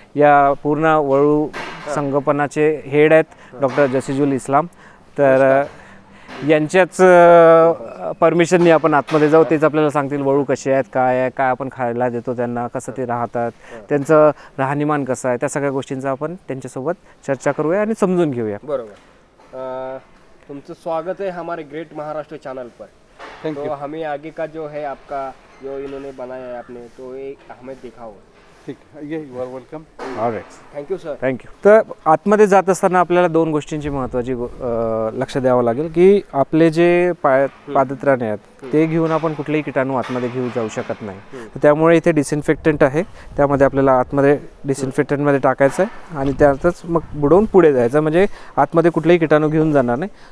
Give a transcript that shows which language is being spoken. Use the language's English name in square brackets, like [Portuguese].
[Marathi] या पूर्ण वळू संगोपनाचे हेड आहेत डॉक्टर जसीजुल इस्लाम. तर यांच्याच परमिशननी आपण आतमध्ये जाऊ, तेच आपल्याला सांगतील वळू कसे आहेत, काय आहे, काय आपण खायला देतो त्यांना, कसं ते राहतात, त्यांचं राहणीमान कसं आहे, त्या सगळ्या गोष्टींचा आपण त्यांच्यासोबत चर्चा करूया आणि समजून घेऊया. बरोबर. तुमचं स्वागत [Hindi] है हमारे ग्रेट महाराष्ट्र चैनल पर. तो हमें आगे का जो है आपका जो इन्होंने बनाया है आपने, तो ये हमें दिखाओ. [Marathi] ठीक आहे, [English] You are welcome. Alright, thank you sir. Thank you. [Marathi] तर आतमध्ये जात असताना आपल्याला 2 गोष्टींची महत्त्वाची लक्ष द्यावं लागेल की आपले जे पादत्राणे आहेत ते घेऊन आपण कुठलेही किटाणू आतमध्ये घेऊ जाऊ शकत नाही. तर त्यामुळे इथे डिसइन्फेक्टंट आहे, त्यामध्ये आपल्याला आतमध्ये डिसइन्फेक्टंटमध्ये टाकायचं आहे आणि त्यातच मग बुडवून पुढे जायचं, म्हणजे आतमध्ये कुठलेही किटाणू घेऊन जाणार नाही.